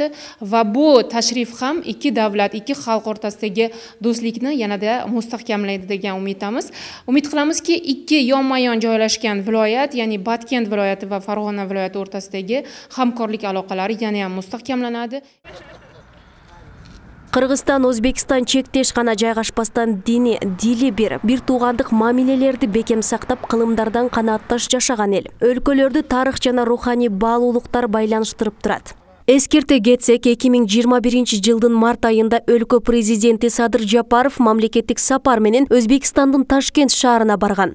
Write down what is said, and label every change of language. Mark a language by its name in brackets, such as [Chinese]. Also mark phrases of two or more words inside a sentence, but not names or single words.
[Uzbek] Va bu tashrif ham ikki davlat, ikki xalq o'rtasidagi do'stlikni yanada mustahkamlaydi degan umiddamiz. Umid qilamizki, ikki yonma-yon joylashgan viloyat, ya'ni Batken viloyati va Farg'ona viloyati o'rtasidagi hamkorlik aloqalari yana ham mustahkamlanadi. [Kyrgyz] Кыргызстан Өзбекстан чектеш гана жайгашпастан дини, дили бир туугандык мамилелерди бекем сактап, кылымдардан канаатташ жашаган эл. Өлкөлөрдү тарых жана руханий баалуулуктар байланыштырып турат. Эскерте кетсек, 2021 жылдын март айында өлкө президенти Садыр Жапаров мамлекеттик сапар менен Өзбекстандын Ташкент шаарына барган.